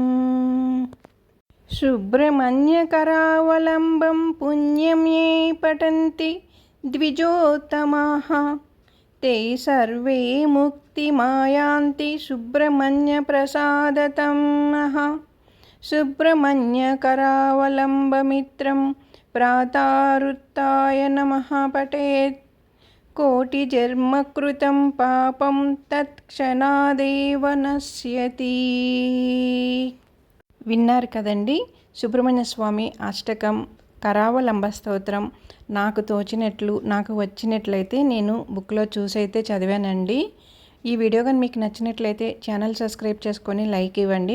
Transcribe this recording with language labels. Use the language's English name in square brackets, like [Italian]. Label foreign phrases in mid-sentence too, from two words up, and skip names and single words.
[Sanskrit] सुब्रह्मण्यकरावलम्बं पुण्यं ये पठन्ति द्विजोत्तमाः ते सर्वे मुक्तिमायान्ति सुब्रह्मण्यप्रसादतं सुब्रह्मण्यकरावलम्बमित्रं प्रातरुत्थाय नमः पठेत् कोटिजन्मकृतं पापं तत्क्षणादेव नश्यति. [Telugu] విన్నారు కదండి సుబ్రహ్మణ్య స్వామి అష్టకం కరావలంబ స్తోత్రం. నాకు తోచినట్లు నాకు వచ్చినట్లయితే నేను బుక్లో చూసైతే చదివానండి. ఈ వీడియో కానీ మీకు నచ్చినట్లయితే [English] channel subscribe [Telugu] చేసుకొని లైక్ ఇవ్వండి.